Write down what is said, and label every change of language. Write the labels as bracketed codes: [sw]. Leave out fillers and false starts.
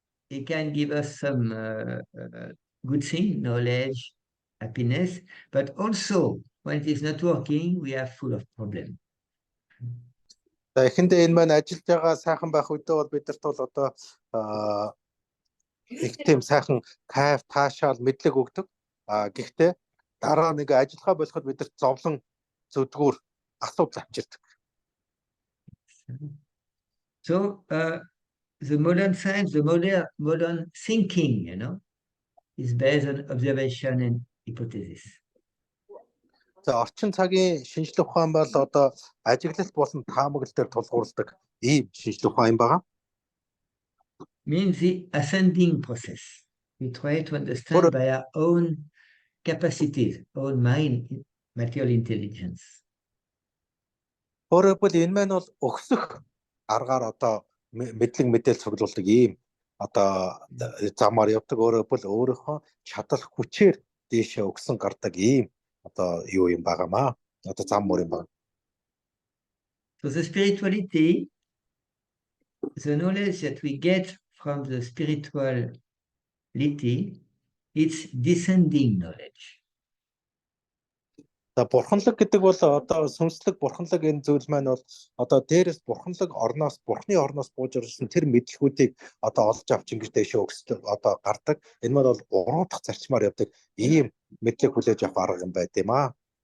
[en] It can give us some good thing, knowledge, happiness, but also when it is not working, we are full of problems. [mn] За эхэндээ энэ маань ажиллаж байгаа сайхан байх үедээ бол бидэрт бол одоо их тийм сайхан кайф, таашаал, мэдлэг өгдөг. Гэхдээ дараа нэг ажиллахаа болоход бидэрт зовлон, зүдгүүр асуудал авчирдаг. [en] So the modern science, the modern thinking, is based on observation and hypothesis. [mn] За орчин цагийн шинжилгээ ухаан бол одоо ажиглалт болон таамаглал дээр тулгуурладаг ийм шинжилгээ ухаан юм байна. [en] Means the ascending process. We try to understand by our own capacities, own mind, material intelligence. [mn] Өөрөөр хэлбэл энэ маань бол өгсөх аргаар одоо мэдлэг мэдээлэл цуглуулдаг ийм одоо замаар явдаг. Өөрөөр хэлбэл өөрийнхөө чадал хүчээр дээшээ өгсөн гардаг ийм одоо юу юм байгаамаа. Одоо зам мөр юм байна. [en] So the spirituality, the knowledge that we get from the spirituality, it's descending knowledge. [mn] За бурханлаг гэдэг бол одоо сүнслэг бурханлаг энэ зүйл маань бол одоо дээрээс бурханлаг орноос бурхны орноос бууж ирсэн тэр мэдлгүүдийг одоо олж авч ингэж дэшээ өгсөж одоо гардаг. Энэ маань бол 3 дахь зарчмаар явдаг ийм мэдлэг хүлээж авах арга юм байт юм аа.